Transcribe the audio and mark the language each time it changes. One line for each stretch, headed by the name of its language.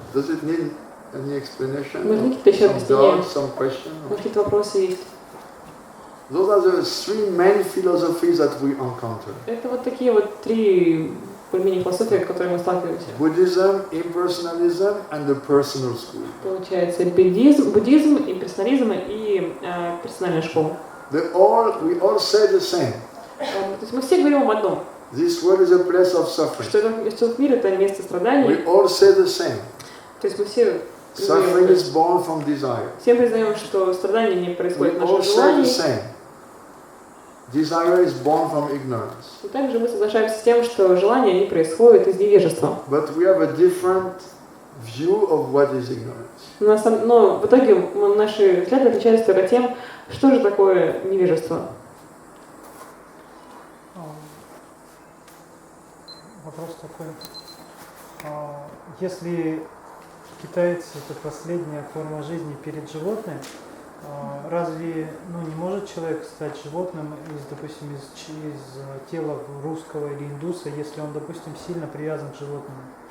English: Does it need any explanation?
Russian: Может, какие-то еще объяснения?
English: Some question?
Russian: Может, какие-то вопросы есть?
English: Those are the three main philosophies that we encounter.
Russian: Это вот такие вот три более-менее философии, с которыми мы сталкиваемся.
English: Buddhism, impersonalism, and the personal school.
Russian: Получается, буддизм, имперсонализм и персональная школа.
English: We all say the same.
Russian: То есть мы все говорим об одном.
English: This world is a place of suffering.
Russian: Что этот мир это место страданий.
English: We all say the same.
Russian: То есть мы все
English: Suffering is born from desire.
Russian: Все признаем, что страдания не происходят от
English: We all
Russian: наших
English: say the
Russian: желаний.
English: same. Desire is born from ignorance.
Russian: И также мы соглашаемся с тем, что желания не происходят из невежества.
English: But we have a different view of what is ignorance.
Russian: Но в итоге наши взгляды отличаются только тем, что же такое невежество. вопрос такой. Если китайцы — это последняя форма жизни перед животным, разве не может человек стать животным допустим, из тела русского или индуса, если он, допустим, сильно привязан к животному?